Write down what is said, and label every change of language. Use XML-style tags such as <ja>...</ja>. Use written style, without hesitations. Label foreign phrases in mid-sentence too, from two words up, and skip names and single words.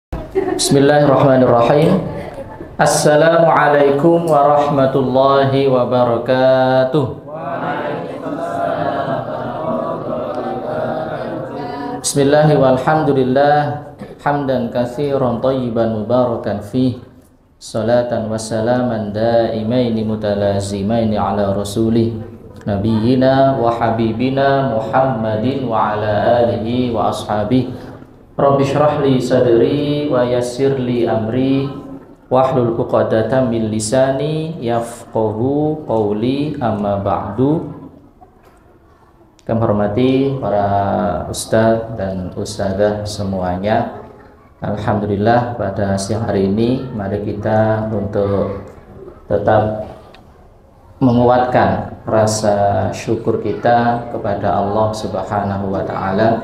<ar>بسم الله الرحمن الرحيم السلام عليكم ورحمة الله وبركاته. بسم الله والحمد لله حمدا كثيرا طيبا مباركا فيه. صلاة وسلاما دائمين متلازمين على رسوله نبينا وحبيبنا محمد وعلى آله وأصحابه. رب اشرح لي صدري ويسر لي أمري واحلل عقدة من لساني يفقهوا قولي أما بعد.</ar> <id>Kami hormati para ustadz dan ustadzah semuanya. Alhamdulillah pada siang hari ini mari kita untuk tetap menguatkan rasa syukur kita kepada Allah</id> <ar>سبحانه وتعالى.</ar>